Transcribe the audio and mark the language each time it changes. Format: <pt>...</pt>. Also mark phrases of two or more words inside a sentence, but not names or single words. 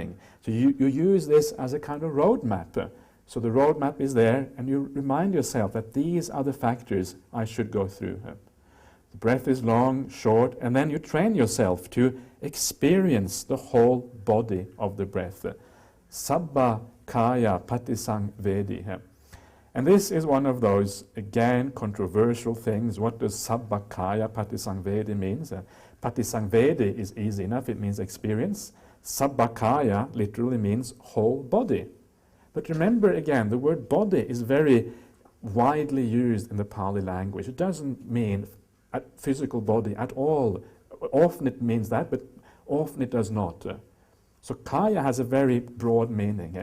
<en>So you use this as a kind of roadmap So the roadmap is there, and you remind yourself that these are the factors I should go through. The breath is long, short, and then you train yourself to experience the whole body of the breath.</en> <pi>Sabba kaya patisang vedi.</pi> <en>And this is one of those, again, controversial things. What does</en> <pi>sabba kaya patisang vedi</pi> <en>mean?</en> <pi>Patisang vedi</pi> <en>is easy enough, it means experience.</en> <pi>Sabba kaya</pi> <en>literally means whole body. But remember again, the word body is very widely used in the Pali language. It doesn't mean a physical body at all. Often it means that, but often it does not. So kaya has a very broad meaning.</en>